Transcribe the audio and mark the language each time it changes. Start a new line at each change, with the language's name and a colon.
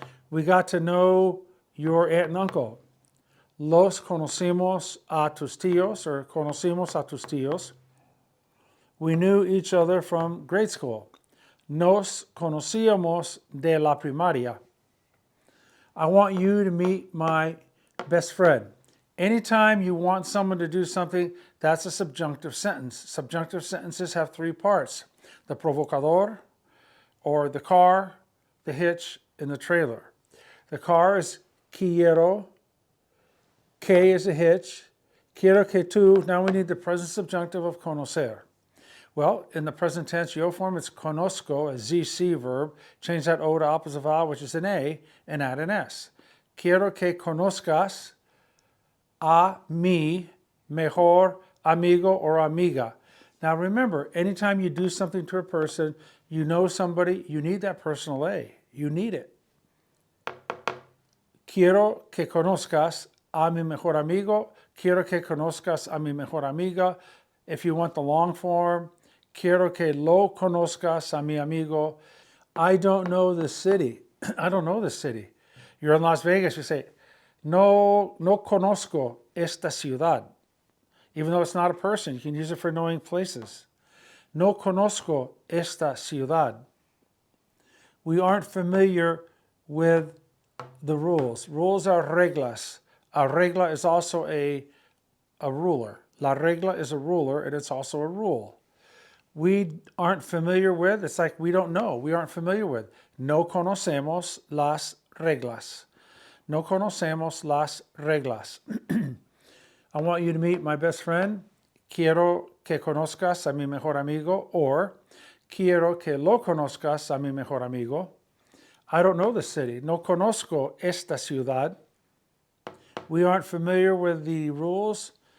English: We got to know your aunt and uncle.
Spanish: Los conocimos a tus tíos, or conocimos a tus tíos.
English: We knew each other from grade school.
Spanish: Nos conocíamos de la primaria.
English: I want you to meet my best friend. Anytime you want someone to do something, that's a subjunctive sentence. Subjunctive sentences have three parts: the provocador, or the car, the hitch, and the trailer. The car is quiero, que is a hitch,
Spanish: quiero que tú.
English: Now we need the present subjunctive of conocer. Well, in the present tense yo form, it's conozco, a ZC verb. Change that O to opposite vowel, which is an A, and add an S.
Spanish: Quiero que conozcas a mi mejor amigo or amiga.
English: Now remember, anytime you do something to a person, you know somebody, you need that personal A. You need it.
Spanish: Quiero que conozcas a mi mejor amigo. Quiero que conozcas a mi mejor amiga.
English: If you want the long form,
Spanish: quiero que lo conozcas a mi amigo.
English: I don't know this city. I don't know this city. You're in Las Vegas, you say,
Spanish: no conozco esta ciudad.
English: Even though it's not a person, you can use it for knowing places.
Spanish: No conozco esta ciudad.
English: We aren't familiar with the rules. Rules are reglas. A regla is also a ruler. La regla is a ruler, and it's also a rule. We aren't familiar with, it's like we don't know, we aren't familiar with.
Spanish: No conocemos las reglas. No conocemos las reglas.
English: I want you to meet my best friend.
Spanish: Quiero que conozcas a mi mejor amigo, or quiero que lo conozcas a mi mejor amigo.
English: I don't know the city.
Spanish: No conozco esta ciudad.
English: We aren't familiar with the rules.